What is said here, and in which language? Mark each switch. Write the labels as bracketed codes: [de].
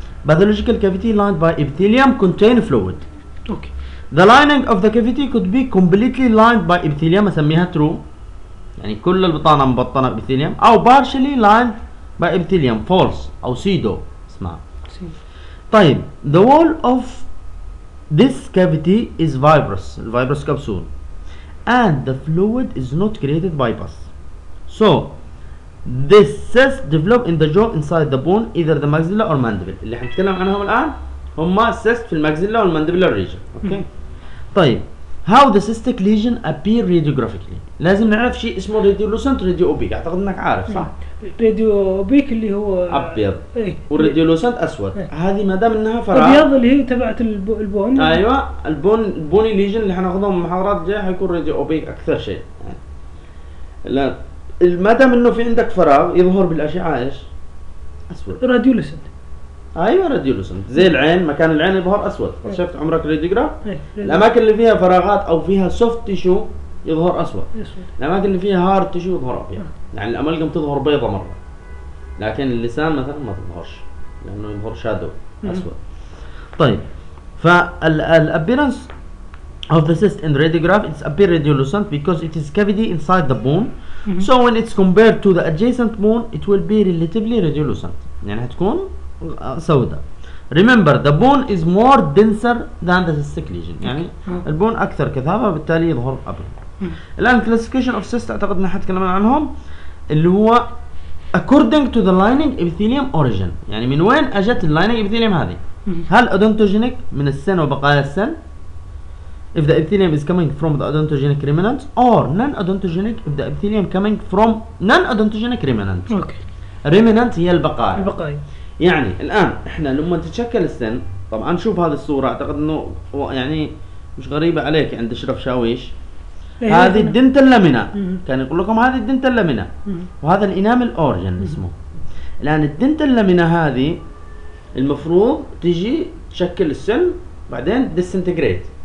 [en] Pathological cavity lined by epithelium contain fluid. Okay. The lining of the cavity could be completely lined by epithelium. [ar] أسميها true. يعني كل البطانة مبطنة بإبيثيليوم. [en] أو partially lined by epithelium. [ar] False. أو pseudo. اسمع. طيب. [en] The wall of This cavity is fibrous, the fibrous capsule, and the fluid is not created by pus. So, this cyst develop in the jaw inside the bone, either the maxilla or mandible. [ar] اللي حنتكلم عنهم الآن هما cyst في المكسيلا والمندبلا region. Okay. [en] طيب, how the cystic lesion appear radiographically? [ar] لازم نعرف شيء اسمه radiolucent, radioopaque. أعتقد إنك عارف. صح. راديوبيك اللي هو ابيض إيه؟ والراديولوسنت اسود إيه؟ هذه ما دام انها فراغ ابيض اللي هي تبعت البون ايوه البون البوني ليجن اللي حناخذهم من المحاضرات الجايه حيكون راديوبيك اكثر شيء يعني. لا مادام انه في عندك فراغ يظهر بالاشعة ايش؟ اسود. راديو لوسنت. ايوه راديو لوسنت، زي العين، مكان العين يظهر اسود. شفت عمرك راديوجراف؟ الاماكن اللي فيها فراغات او فيها سوفت تيشو يظهر اسود. الاماكن اللي فيها هارد تيشو يظهر ابيض. يعني الامالجم تظهر بيضة مرة. لكن اللسان مثلا ما تظهرش. لانه يظهر شادو اسود. طيب. [en] فالابيرنس of the cyst in radiograph it's appear radiolucent because it is cavity inside the bone so when it's compared to the adjacent bone it will be relatively radiolucent [ar] يعني هتكون سوداء. [en] Remember the bone is more denser than the cystic lesion [ar] يعني البون اكثر كثافه بالتالي يظهر ابيض. الان [en] classification of cyst [ar] اعتقد ان حتكلمنا عنهم اللي هو [en] according to the lining epithelium origin [ar] يعني من وين اجت اللايننج epithelium هذه. [en] هل odontogenic [ar] من السن وبقايا السن؟ [en] If the epithelium is coming from the odontogenic remnant or non-odontogenic if the epithelium coming from non-odontogenic remnant. Okay. [ar] Remnant هي البقايا. البقايا. يعني الآن إحنا لما تتشكل السن طبعا نشوف هذه الصورة أعتقد أنه يعني مش غريبة عليك عند شرف شاويش. إيه هذه الدنتال لامينا. كان يقول لكم هذه الدنتال لامينا. وهذا الإنامل أورجن اسمه. الآن الدنتال لامينا هذه المفروض تجي تشكل السن بعدين ديسنتجريت.